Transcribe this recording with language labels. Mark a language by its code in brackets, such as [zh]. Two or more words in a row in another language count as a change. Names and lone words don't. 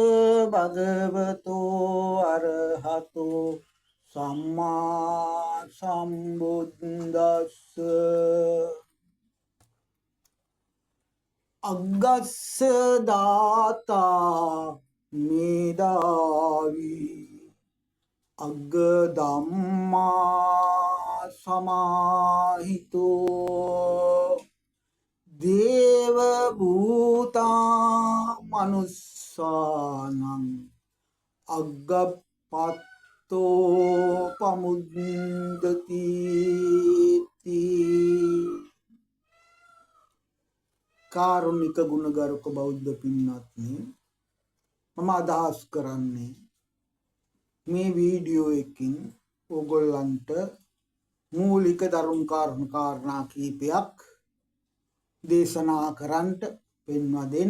[pi] භගවතෝ අරහතෝ සම්මා සම්බුද්දස්ස අග්ගස්ස දාතා මේදාවි අග්ග ධම්මා සමාහිතෝ දේව භූතා මනුස්සානං අග්ගපත්තෝ පමුද්දති [si] කාරුණික ගුණගරුක බෞද්ධ පින්වත්නි, මම අදහස් කරන්නේ මේ වීඩියෝ එකකින් ඕගොල්ලන්ට මූලික ධර්ම කාරණා කීපයක් දේශනා කරන්නට පෙන්වා දෙන්න.